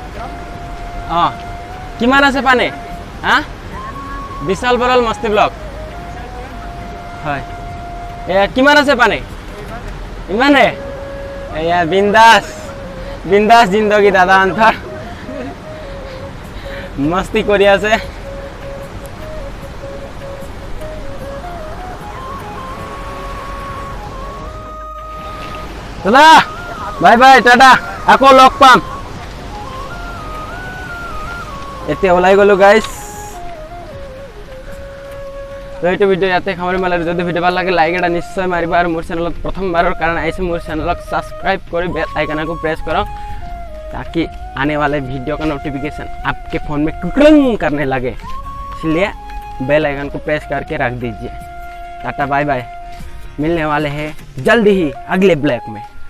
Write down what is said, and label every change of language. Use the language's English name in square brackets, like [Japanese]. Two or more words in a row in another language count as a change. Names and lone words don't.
[Assamese] কিমান আছে পানী হা বিশাল বৰল মস্তি ব্লক হয় এয়া কিমান আছে পানী ইমানে এয়া বিন্দাস জিন্দগী দাদা অন্তৰ মস্তি কৰি আছে দাদা বাই টাটা আকৌ লগ পাম এতিয়া ওলাই গ'লো গাইছ তো এইটো ভিডিঅ' ইয়াতে সামৰি মাৰিম যদি ভিডিঅ' ভাল লাগে লাইক এটা নিশ্চয় মাৰিবা আৰু মোৰ চেনেলত প্ৰথমবাৰৰ কাৰণে আহিছে মোৰ চেনেলক সাবস্ক্राइब কৰি [Hindi] बेल आइकन को प्रेस करो ताकि आने वाले वीडियो का नोटिफिकेशन आपके फ़ोन में कुकरंग करने लगे इसलिए बेल आइकन को प्रेस करके रख दीजिए टाटा बाय बाय मिलने वाले हैं जल्दी ही अगले ब्लॉग में।